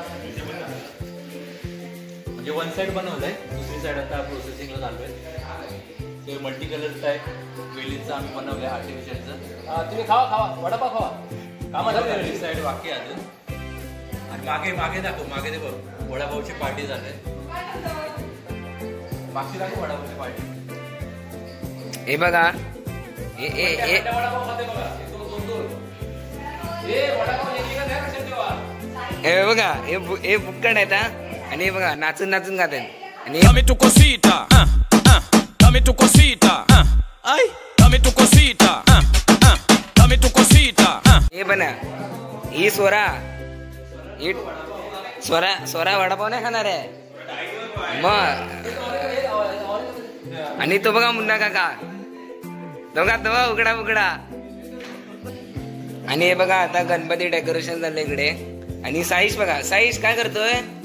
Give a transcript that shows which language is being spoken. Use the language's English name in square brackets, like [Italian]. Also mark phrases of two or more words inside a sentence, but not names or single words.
[Marathi] म्हणजे [English] one side [Marathi] बनवलंय दुसरी साईड आता प्रोसेसिंगला चालू आहे ते [English] multi color [Marathi] आहे वेलीचं आम्ही बनवलंय आर्टिफिशियलचं तुम्ही खावा वडापाव खावा कामाला साईड बाकी अजून आणि मागे दाखव मागे ते बघ वडापावची पार्टी झाली मागची दाखव वडापावची पार्टी हे बघा वडापाव खाते बघा हे बघा हे बुक्कड आहेत आणि हे बघा नाचून नाचून गातात आणि [Spanish] Dame tu cosita, dame tu cosita, ay, dame tu cosita, dame tu cosita. [Marathi] हे पण ही स्वरा वडापाव नाही खाणार आहे मग आणि तो बघा मुन्ना काका दोघा तो उघडा आणि हे बघा आता गणपती डेकोरेशन झालं इकडे आणि साईश बघा, साईश काय करतोय?